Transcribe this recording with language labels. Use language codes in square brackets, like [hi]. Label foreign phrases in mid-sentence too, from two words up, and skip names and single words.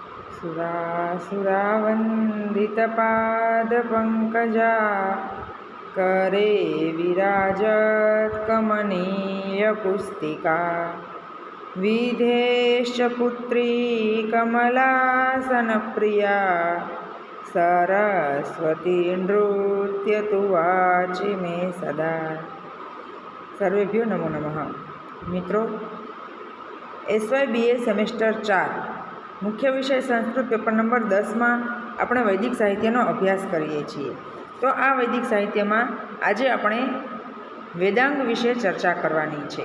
[sa] सुरासुरावन्दितपादपङ्कजा करे विराजत् कमनीयपुस्तिका विधेश्च पुत्री कमलासनप्रिया सरस्वती नृत्यतु वाचि मे सदा। સર્વેભ્યો નમો નમઃ। [gu] મિત્રો, SYBA સેમેસ્ટર 4 મુખ્ય વિષય સંસ્કૃત પેપર નંબર 10માં આપણે વૈદિક સાહિત્યનો અભ્યાસ કરીએ છીએ। તો આ વૈદિક સાહિત્યમાં આજે આપણે વેદાંગ વિશે ચર્ચા કરવાની છે।